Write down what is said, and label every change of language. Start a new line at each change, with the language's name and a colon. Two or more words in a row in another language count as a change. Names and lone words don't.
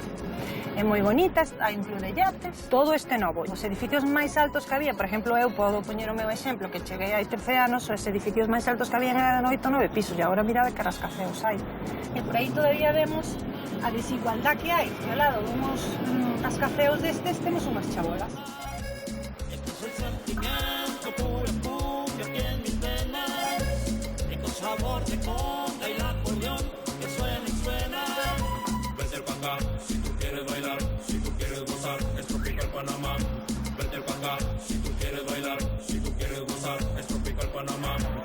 Galician: É moi bonita, hai un club de yates, todo este novo. Os edificios máis altos que había, por exemplo, eu podo poñer o meu exemplo, que cheguei hai 13 anos, os edificios máis altos que había eran 8 ou 9 pisos, e agora mirade que rascacéos hai. E por aí todavía vemos a desigualdad que hai. Ao lado dunhos rascacéos destes temos unhas chabolas.
Spanish: Sentimiento puro, puro aquí en mis venas, y con sabor de conga y la acordeón que suena y suena. Vete pa' acá si tú quieres bailar, si tú quieres gozar, es tropical Panamá. Vete pa' acá si tú quieres bailar, si tú quieres gozar, es tropical Panamá.